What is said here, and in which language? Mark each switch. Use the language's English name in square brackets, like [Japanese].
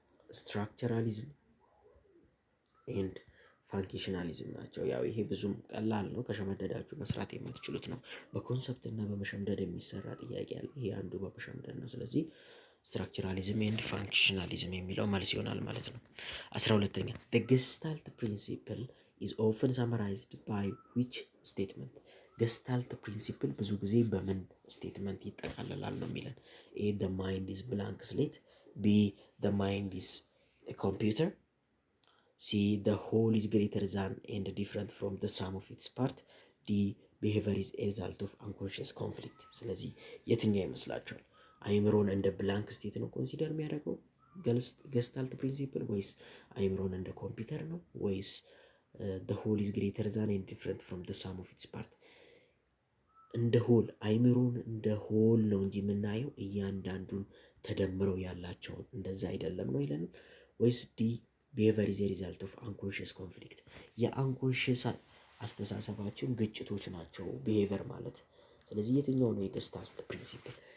[Amharic] ስትራክቸራሊዝም ኤንድ ፋንክሽናሊዝም ናቸው። ያው ይሄ ብዙም ቀላል ነው፣ ከሸመደዳችሁ መስራት የምትችሉት ነው። በኮንሰፕት እና በመሸምደድ የሚሰራ ጥያቄ አለ። ይሄ አንዱ በመሸምደድ ነው። ስለዚህ ስትራክቸራሊዝም ኤንድ ፋንክሽናሊዝም የሚለው መልስ ይሆናል ማለት ነው። 12ኛ [English] the gestalt principle is often summarized by which statement? [Amharic] ገስታልት ፕሪንሲፕል ብዙ ጊዜ በምን ስቴትመንት ይጠቃለላል ነው የሚለን። ኤ [English] the mind is blank slate፣ [Amharic] ቢ [English] the mind is a computer፣ [Amharic] ሲ [English] the whole is greater than and different from the sum of its part፣ [Amharic] ዲ [English] behavior is a result of unconscious conflict። [Amharic] ስለዚህ የትኛው ይመስላችኋል? አይምሮን እንደ ብላንክ ስቴት ነው ኮንሲደር የሚያደርገው ገስታልት ፕሪንሲፕል፣ ወይስ አይምሮን እንደ ኮምፒውተር ነው፣ ወይስ [English] the whole is greater than and different from the sum of its part? [Amharic] እንደ ሆል አይምሮን እንደ ሆል ነው እንጂ የምናየው እያንዳንዱን ተደምረው ያላቸውን እንደዛ አይደለም ነው ይለን። ወይስ ዲ [English] ቢሄቨር ኢዝ ሪዛልት ኦፍ አንኮንሽስ ኮንፍሊክት፣ [Amharic] የአንኮንሽስ አስተሳሰባችን ግጭቶች ናቸው ቢሄቨር ማለት። ስለዚህ የትኛው ነው የገስታልት ፕሪንሲፕል?